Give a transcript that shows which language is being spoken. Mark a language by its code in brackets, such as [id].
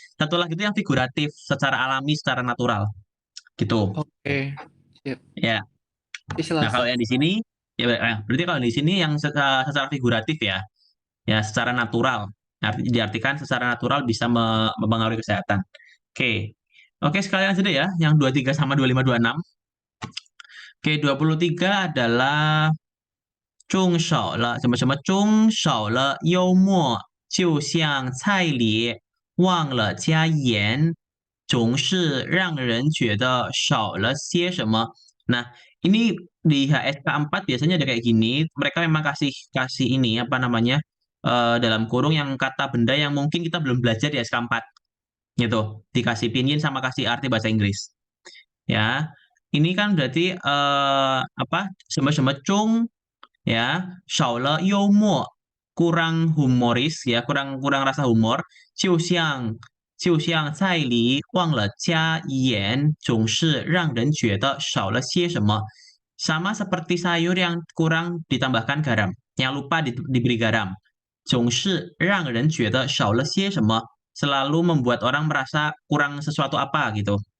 [id] Satu lagi itu yang figuratif, secara alami, secara natural. Gitu. Oke. Siap. Ya. Nah, kalau Istilahnya. yang di sini, ya berarti kalau di sini yang secara figuratif ya. Ya secara natural. Diartikan secara natural bisa mempengaruhi kesehatan. Oke. Oke, sekalian aja deh ya, yang 23 sama 25, 26. Oke, 23 adalah [zh] 中少了什么什么中少了幽默，就像菜里忘了加盐，总是让人觉得少了些什么。 [id] Nah, ini di HSK 4 biasanya ada kayak gini, mereka memang kasih kasih ini apa namanya? Dalam kurung yang kata benda yang mungkin kita belum belajar di HSK 4 gitu. Dikasih pinyin sama kasih arti bahasa Inggris. Ya. Ini kan berarti apa? Sama-sama cung ya, [zh] 少了幽默, [id] kurang humoris ya, kurang kurang rasa humor. [zh] 就像菜里忘了加盐，总是让人觉得少了些什么. [id] Sama seperti sayur yang kurang ditambahkan garam, yang lupa diberi garam. [zh] 总是让人觉得少了些什么, [id] selalu membuat orang merasa kurang sesuatu apa gitu.